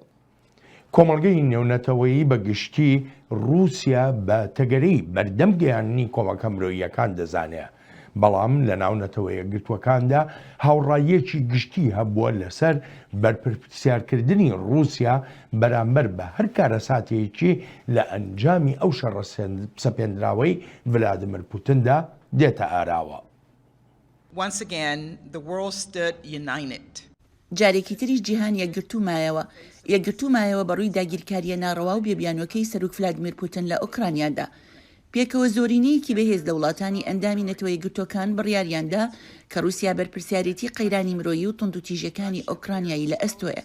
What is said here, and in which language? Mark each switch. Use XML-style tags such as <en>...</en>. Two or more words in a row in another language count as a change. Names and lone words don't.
<ckb>کۆمەڵگەی نێونەتەوەیی بە گشتی رووسیا بە تەگەرەی بەردەم گەیاندنی کۆمەکە مرۆییەکان دەزانێت بەڵام لە ناونەتەوە یەکگرتوەکاندا هاوڕاییەکی گشتی هەبووە لەسەر بەرپرسیارکردنی رووسیا بەرامبەر بە هەر کارەساتێکی لە ئەنجامی ئەو شەڕە سەپێنراوەی ڤلادیمیر پوتیندا دێتە ئاراوە.</ckb> <en>Once again, the world stood united.</en> <ckb>جارێکی تریش جیهان یەکگرتومایەوە بەڕووی داگیرکاریە ناڕەوا و بێبیانوەکەی سەرۆک ڤلادیمیر پوتین لە ئوکرانیادا. پێکەوە زۆرینەیەکی بەهێز لە وڵاتانی ئەندامی نەتەوە یەکگرتوەکان بڕیاریاندا کە رووسیا بەرپرسیارەتی قەیرانی مرۆیی و توندوتیژەکانی ئۆکرانیایی لە ئەستۆیە.</ckb>